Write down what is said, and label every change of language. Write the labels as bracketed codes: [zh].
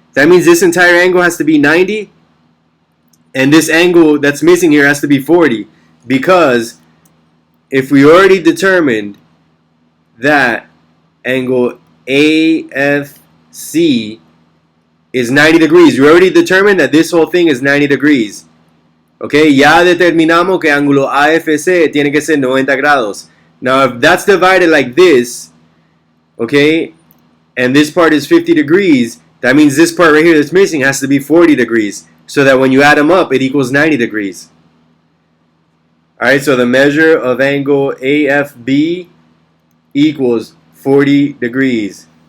[en] That means this entire angle has to be 90. And this angle that's missing here has to be 40. Because if we already determined that angle AFC is 90 degrees, we already determined that this whole thing is 90 degrees. [es] Okay, ya determinamos que ángulo AFC tiene que ser 90 grados. [en] Now if that's divided like this, okay, and this part is 50 degrees, that means this part right here that's missing has to be 40 degrees, so that when you add them up, it equals 90 degrees. Alright, so the measure of angle AFB equals 40 degrees.